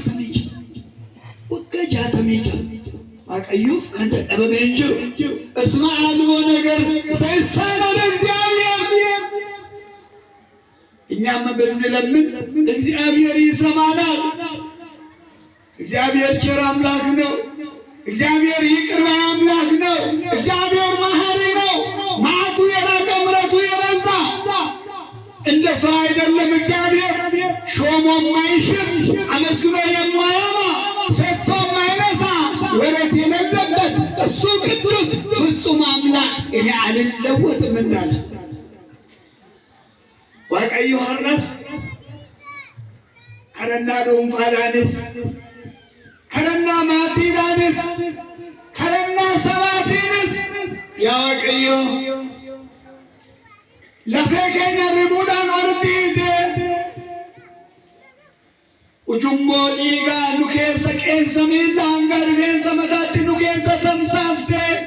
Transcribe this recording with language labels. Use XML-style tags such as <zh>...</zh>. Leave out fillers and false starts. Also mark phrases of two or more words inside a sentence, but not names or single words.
<am>66</am> <om>Waaqayyoof kan dadhabame hin jiru</om> <am>እስማኤልዎ ነገር ሳይሳነው ለእግዚአብሔር እኛም ብንለምን እግዚአብሔር ይሰማናል። እግዚአብሔር ቸር አምላክ ነው። እግዚአብሔር ይቅር ባይ አምላክ ነው። እግዚአብሔር መሐሪ ነው። መዓቱ የላቀ ምሕረቱ የበዛ እንደ ሰው አይደለም። እግዚአብሔር ሾሞ የማይሽር አመስግኖ የማያማ ሰጥቶ የማይነሳ ወረት የሌለበት እሱ ቅዱስ ፍጹም አምላክ እኔ አልለወጥም እንዳለ</am> <om>waaqayyo har'as kadhannaa dhuunfaadhaanis kadhannaa maatiidhaanis kadhannaa sabaatiinis yaa waaqayyo lafee keenya ribuudhaan walitti hiite ujummoo dhiigaa nu keessa qeensa miilla hanga rifeensa mataatti nu keessa tamsaafte</om>